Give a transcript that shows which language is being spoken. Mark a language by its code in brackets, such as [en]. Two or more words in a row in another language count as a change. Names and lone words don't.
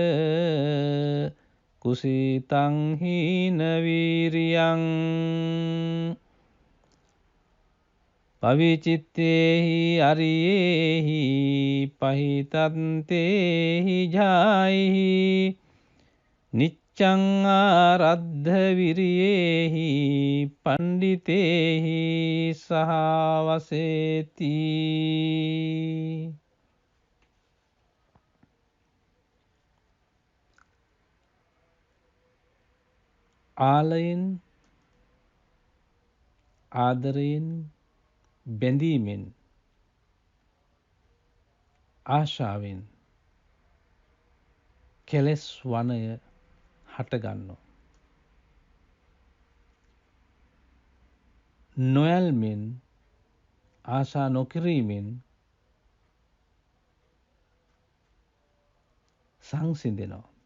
[pi] කුසීතං හීන වීරියං පවිචිත්තේහි අරියේහි පහිතන්තේහි ජායිහි නිච්ඡං ආරද්ධ විරියේහි පණ්ඩිතේහි සහවසේති. [si] ආලයෙන් ආදරයෙන් බැඳීමෙන් ආශාවෙන් කෙලෙස් වනය හටගන්නවා. නොයල්මෙන් ආශා නොකිරීමෙන් සංසිඳෙනවා.